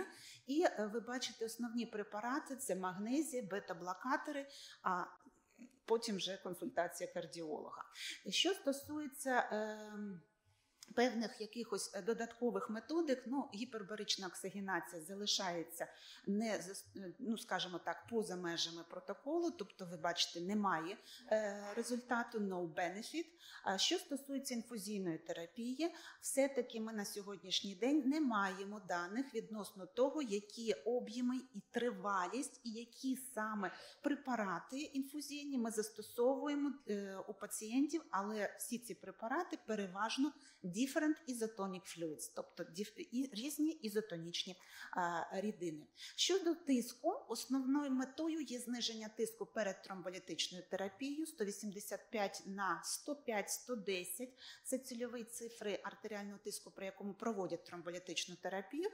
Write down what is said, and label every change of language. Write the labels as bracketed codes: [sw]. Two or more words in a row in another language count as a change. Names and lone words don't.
[uk] І ви бачите, основні препарати – це магнезія, бета-блокатори, а потім вже консультація кардіолога. Що стосується певних якихось додаткових методик, гіпербарична оксигенація залишається не, скажімо так, поза межами протоколу, тобто ви бачите, немає результату, [en] no benefit. [uk] А що стосується інфузійної терапії, все-таки ми на сьогоднішній день не маємо даних відносно того, які об'єми і тривалість, і які саме препарати інфузійні ми застосовуємо у пацієнтів, але всі ці препарати переважно [en] different isotonic fluids, [uk] тобто різні ізотонічні рідини. Щодо тиску, основною метою є зниження тиску перед тромболітичною терапією 185 на 105-110. Це цільові цифри артеріального тиску, при якому проводять тромболітичну терапію.